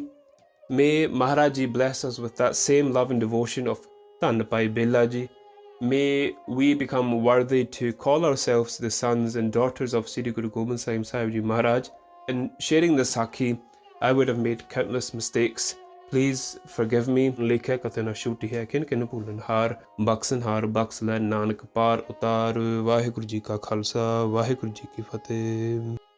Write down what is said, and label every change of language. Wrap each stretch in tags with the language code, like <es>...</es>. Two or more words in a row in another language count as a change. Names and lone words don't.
<en>May Maharaj Ji bless us with that same love and devotion of Dhan Bhai Bela Ji. May we become worthy to call ourselves the sons and daughters of Sri Guru Gobind Singh Sahib Ji Maharaj. In sharing the Sakhi, I would have made countless mistakes. Please forgive me.</en> <pa>ਲੇਖਾ ਕਤੇਨਾ ਛੁਟੀ ਹੈ ਖਿਨ ਖਿਨ ਭੁਲਣ ਹਾਰ ਬਖਸਣ ਹਾਰ ਬਖਸ ਲੇ ਨਾਨਕ ਪਾਰ ਉਤਾਰ. ਵਾਹਿਗੁਰੂ ਜੀ ਕਾ ਖ਼ਾਲਸਾ, ਵਾਹਿਗੁਰੂ ਜੀ ਕੀ ਫ਼ਤਿਹ.</pa>